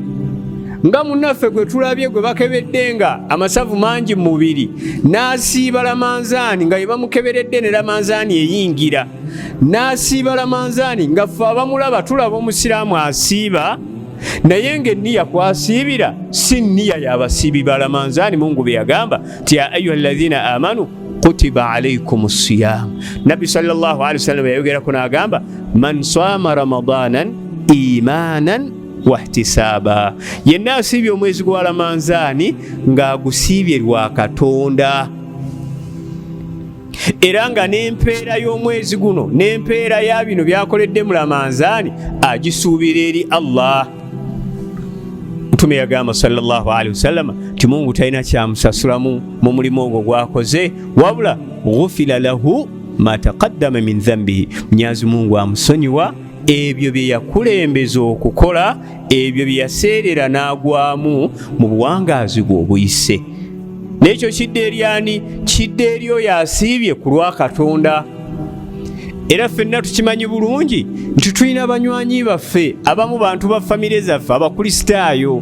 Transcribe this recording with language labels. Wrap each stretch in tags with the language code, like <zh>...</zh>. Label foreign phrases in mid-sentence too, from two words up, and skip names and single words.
<lg>Nga munnaffe gwe tulabye gwe bakebedde nga amasavu mangi mu mubiri, n'asiiba lamanzaani nga yebamukeberedde ne lamanzaani eyingira, n'asiiba lamanzaani nga ffe abamulaba tulaba omusiraamu asiiba, naye ng'enniya kwasiibira si nniya y'abasiibi ba lamanzaani. Mungu bye yagamba ti</lg> <ar>يا أيها الذين آمنوا كتب عليكم الصيام.</ar> <lg>Nabbi</lg> <ar>صلى الله عليه وسلم</ar> <lg>yayogerako n'agamba</lg> <ar>من صام رمضان إيمانا واحتسابا,</ar> <lg>yenna asiibye omwezi gwa lamanzaani ng'agusiibye lwa Katonda, era nga n'empeera y'omwezi guno n'empeera ya bino byakoledde mu lamanzaani agisuubira eri Allah. Mtume yagamba</lg> <ar>صلى الله عليه وسلم</ar> <lg>ti Mungu talina kyamusasulamu mu mulimu ogwo gwakoze, wabula</lg> <ar>غفر له ما تقدم من ذنبه,</ar> <lg>Mwenyezi Mungu amusonyiwa ebyo bye yakulembeza okukola, ebyo bye yaseerera n'agwamu mu buwangaazi bwe obuyise. N'ekyo kidde eri ani? Kidde eri oyo asiibye ku lwa Katonda. Era ffenna tukimanyi bulungi nti tulina banywanyi baffe abamu bantu ba famire zaffe abakristaayo.</lg>